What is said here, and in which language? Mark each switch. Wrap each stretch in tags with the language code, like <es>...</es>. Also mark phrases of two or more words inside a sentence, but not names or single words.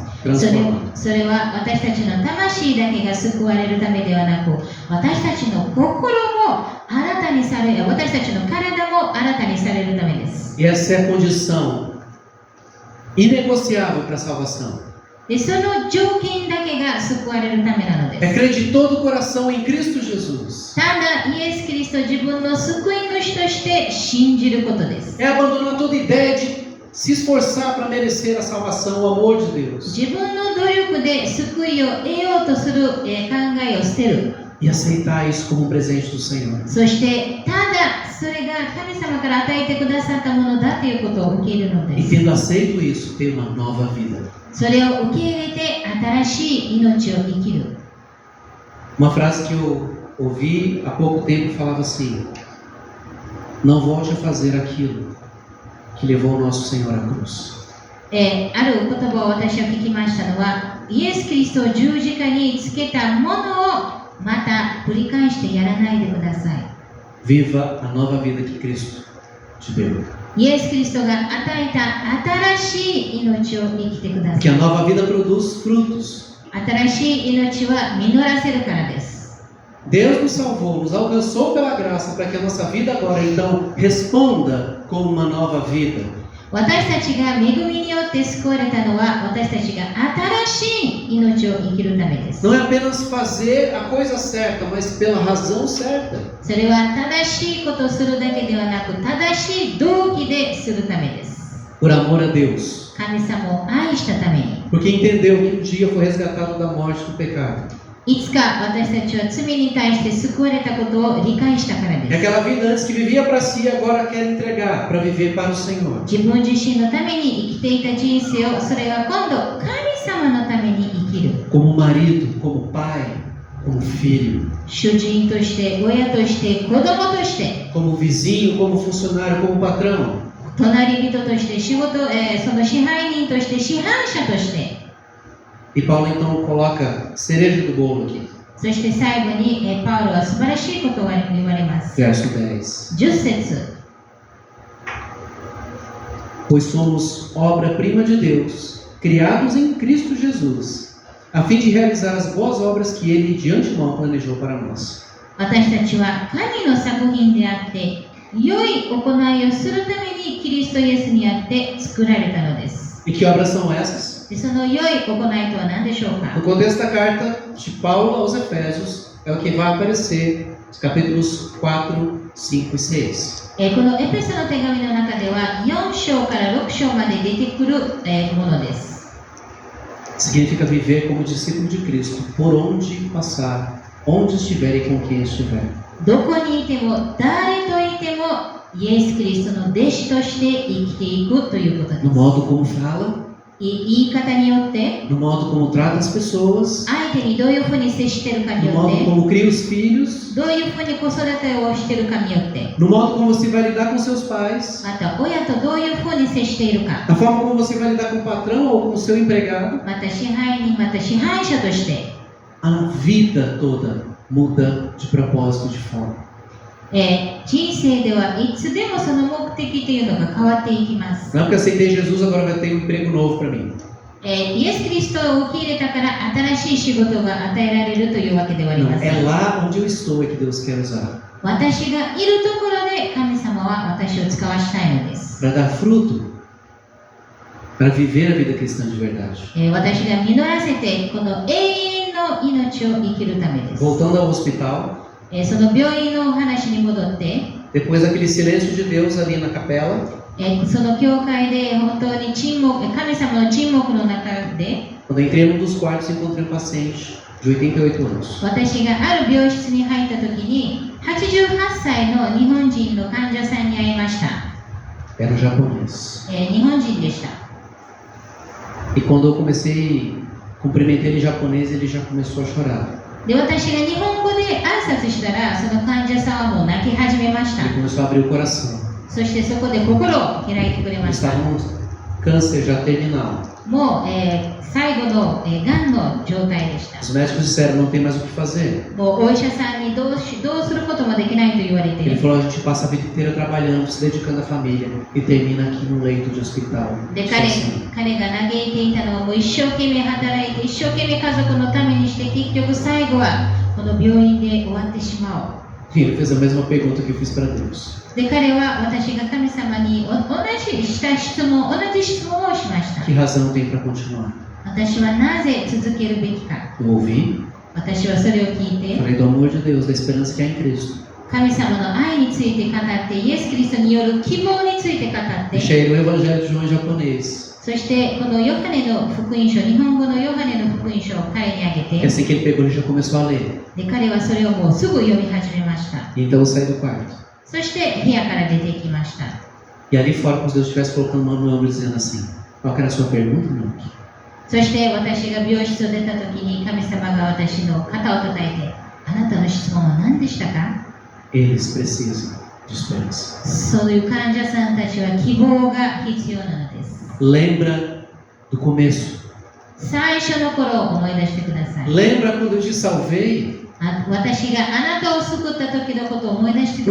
<ja>それ</ja> <pt>transformado.</pt> <ja>は私たちの魂だけが救われるためではなく、私たちの心も新たにされ、私たちの体も新たにされるためです。</ja> <pt>E essa é a condição inegociável para a salvação.</pt> <ja>で、その条件だけが救われるためなので</ja> <pt>É</pt> <ja>す。</ja> <pt>crer de todo o coração em Cristo Jesus.</pt> <ja>ただ、イエス・キリストを自分の救い主として信じることです。</ja> <pt>É abandonar toda ideia de se esforçar para merecer a salvação, o amor de Deus.</pt> <ja>自分の努力で救いを得ようとする、考えを捨てる。</ja> <pt>E aceitar isso como um presente do Senhor.</pt> <ja>そして、ただそれが神様から与えてくださったものだということを受け入れるので</ja> <pt>E</pt> <ja>す。</ja> <pt>tendo aceito isso, ter uma nova vida.</pt> <ja>それを受け入れて新しい命を生きる。</ja> <pt>Uma frase que eu ouvi há pouco tempo falava assim: não volte a fazer aquilo que levou o nosso Senhor à cruz.</pt> <ja>ある言葉を私は聞きましたのは、イエス・キリストを十字架につけたものをまた繰り返してやらないでください。</ja> <pt>Viva a nova vida que Cristo te deu.</pt> <ja>イエス・キリストが与えた新しい命を生きてくださ</ja> <pt>Porque</pt> <ja>い。</ja> <pt>a nova vida produz frutos.</pt> <ja>新しい命は実らせるからです。</ja> <pt>Deus nos salvou, nos alcançou pela graça para que a nossa vida agora então responda com uma nova vida.</pt> <ja>私たちが恵みによって救われたのは、私たちが新しい命を生きるためです。</ja> <pt>Não é apenas fazer a coisa certa, mas pela razão certa.</pt> <ja>それは正しいことをするだけではなく、正しい動機でするためです。</ja> <pt>Por amor a Deus.</pt> <ja>神様を愛したために。</ja> <pt>Porque entendeu que um dia foi resgatado da morte do pecado.</pt> <ja>いつか私たちは罪に対して救われたことを理解したから</ja> <pt>É</pt> <ja>です。</ja> <pt>aquela vida antes que vivia para si, agora quer entregar para viver para o Senhor.</pt> <ja>自分自身のために生きていた人生を、それが今度神様のために生きる。</ja> <pt>Como marido, como pai, como filho,</pt> <ja>主人として、親として、子供として、</ja> <pt>como vizinho, como funcionário, como patrão.</pt> <ja>隣人として仕事、その支配人として支配者として、</ja> <pt>E Paulo então coloca cereja do bolo aqui,</pt> <ja>そして最後に、パウロは素晴らしいことを言われます。</ja> <pt>verso 10.</pt> <ja>10節。</ja> <pt>Pois somos obra-prima de Deus, criados em Cristo Jesus, a fim de realizar as boas obras que Ele de antemão planejou para nós.</pt> <ja>私たちは神の作品であって、良い行いをするためにキリストイエスにあって作られたのです。</ja> <pt>E que obras são essas?</pt> <ja>でその良い行いとは何でしょうか？</ja> <pt>No contexto da carta de Paulo aos Efésios, é o que vai aparecer nos capítulos 4, 5 e 6.</pt> <ja>このエペソの手紙の中では4章から6章まで出てくるものです。</ja> <pt>Significa viver como discípulo de Cristo, por onde passar, onde estiver e com quem estiver.</pt> <ja>どこにいても誰といてもイエス・キリストの弟子として生きていくということです。</ja> <pt>No modo como fala,</pt> <ja>言い方によって、</ja> <pt>no modo como trata as pessoas,</pt> <ja>相手にどういうふうに接しているかに</ja> <pt>no</pt> <ja>よっ</ja> <pt>modo</pt> <ja>て、</ja> <pt>como cria os filhos,</pt> <ja>どういうふうに子育てをしているかによって、</ja> <pt>no modo como você vai lidar com seus pais,</pt> <ja>また親とどういうふうに接しているか、</ja> <pt>a forma como você vai lidar com o patrão ou com o seu empregado,</pt> <ja>また支配人、また支配者として、</ja> <pt>a vida toda muda de propósito, de forma.</pt> <ja>人生ではいつでもその目的というのが変わっていきます。</ja> <pt>Não é porque aceitei Jesus, agora vai ter um emprego novo para mim.</pt> <ja>イエス・キリストを受け入れたから新しい仕事が与えられるというわけではあり</ja> <pt>Não,</pt> <ja>ません。</ja> <pt>é lá onde eu estou é que Deus quer usar.</pt> <ja>私がいるところで神様は私を使わしたいのです。</ja> <pt>Para dar fruto, para viver a vida cristã de verdade.</pt> <ja>私が実らせてこの永遠の命を生きるためです。</ja> <pt>Voltando ao hospital,</pt> <ja>その病院のお話に戻って、</ja> <pt>depois daquele silêncio de Deus ali na capela,</pt> <ja>その教会で本当に神様の沈黙の中で、</ja> <pt>quando eu entrei num dos quartos, encontrei um paciente de 88 anos.</pt> <ja>私がある病室に入った時に88歳の日本人の患者さんに会いました。</ja> <pt>Era um japonês.</pt> <ja>日本人でした。</ja> <pt>E quando eu comecei, cumprimentei ele em japonês, ele já começou a chorar.</pt> <ja>で、私が日本語で挨拶したら、その患者さんはもう泣き始めました。</ja> <pt>Ele começou a abrir o coração.</pt> <ja>そしてそこで心を開いてくれ</ja> <pt>Ele</pt> <ja>ました。</ja> <pt>estava num câncer já terminal.</pt> <ja>もう、最後の、がんの状態でした。</ja> <pt>Os médicos disseram, não tem mais o que fazer.</pt> <ja>もうお医者さんにどうすることもできないと言われて、</ja> <pt>Ele falou, a gente passa a vida inteira trabalhando, se dedicando à família e termina aqui no leito de hospital.</pt> <ja>で</ja> <pt>sozinho.</pt> <ja>彼が嘆いていたのはもう一生懸命働いて一生懸命家族のためにして結局最後はこの病院で終わってしまう。</ja> <pt>E ele fez a mesma pergunta que eu fiz para Deus.</pt> <ja>で彼は私が神様に同じ質問をしました。</ja> <pt>Que razão tem para continuar?</pt> <ja>私はなぜ続けるべきか。</ja> <pt>Eu ouvi,</pt> <ja>私はそれを聞いて</ja> <pt>falei do amor de Deus, da esperança que há em Cristo.</pt> <ja>神様の愛について語ってイエス・キリストによる希望について語って</ja> <pt>Deixei ele o Evangelho de João em japonês.</pt> <ja>そしてこのヨハネの福音書、日本語のヨハネの福音書を彼にあげ</ja> <pt>E</pt> <ja>て</ja> <pt>assim que ele pegou, ele já começou a ler.</pt> <ja>で彼はそれをもうすぐ読み始めました。</ja> <pt>E então eu saí do quarto.</pt> <ja>そして部屋から出てきました。</ja> <pt>E ali fora, como se Deus estivesse colocando uma mão no ombro dizendo assim: qual que era a sua pergunta, meu?</pt> <ja>そして私が病室を出た時に神様が私の肩を叩いて、あなたの質問は何でしたか？</ja> <pt>Eles precisam de esperança.</pt> <ja>そういう患者さんたちは希望が必要なのです。</ja> <pt>Lembra do começo.</pt> <ja>最初の頃を思い出してください。</ja> <pt>Lembra quando eu te salvei?</pt> <ja>私があなたを救った時のことを思い出してく</ja>